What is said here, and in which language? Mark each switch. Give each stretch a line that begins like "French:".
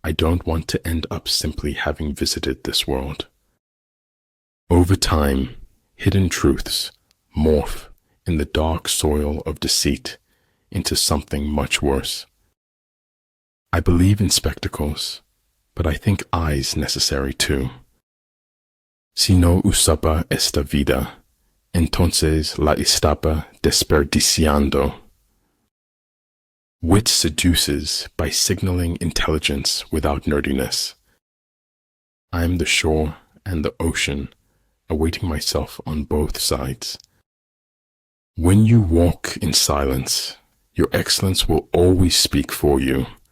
English: I don't want to end up simply having visited this world. Over time, hidden truths morph in the dark soil of deceit into something much worse. I believe in spectacles, but I think eyes necessary too.
Spanish: Si no usaba esta vida, entonces la estaba desperdiciando.
English: Wit seduces by signaling intelligence without nerdiness. I am the shore and the ocean, awaiting myself on both sides. When you walk in silence, your excellence will always speak for you.